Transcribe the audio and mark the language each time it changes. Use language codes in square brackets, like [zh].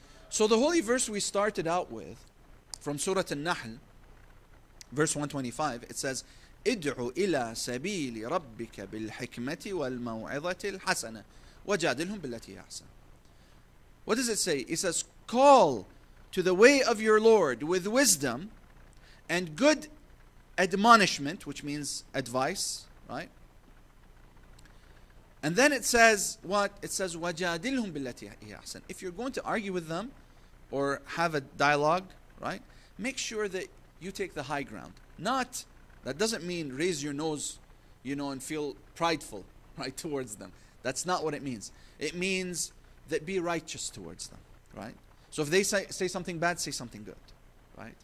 [en] So the holy verse we started out with from Surah Al-Nahl, verse 125, it says, [ar] ادعو إلى سبيل ربك بالحكمة والموعظة الحسنة وجادلهم بالتي هي أحسن. [en] What does it say? It says, call to the way of your Lord with wisdom and good admonishment, which means advice, right? And then it says what? It says, [ar] وَجَادِلْهُمْ بِالَّتِي هِيَ أَحْسَنُ. [en] If you're going to argue with them or have a dialogue, right? Make sure that you take the high ground. Not, that doesn't mean raise your nose, and feel prideful, right, towards them. That's not what it means. It means that be righteous towards them, right? So if they say something bad, say something good, right?